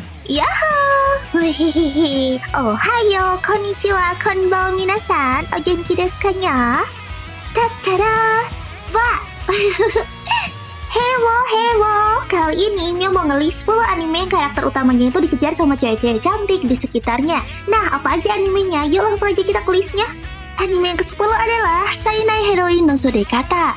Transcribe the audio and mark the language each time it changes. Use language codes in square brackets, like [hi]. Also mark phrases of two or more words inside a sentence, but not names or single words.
[ja] Yahoo! Hihihi. おはよう、こんにちは、こんばんは、皆さん. お元気ですかにゃ？たたーだ！わあ! [en] Hewo! [id] Kali ini Mio mau ngelis full anime yang karakter utamanya itu dikejar sama cewek-cewek cantik di sekitarnya. Nah, apa aja animenya? Yuk langsung aja kita ke listnya. Anime yang ke-10 adalah Sainai Heroine no Sodekata.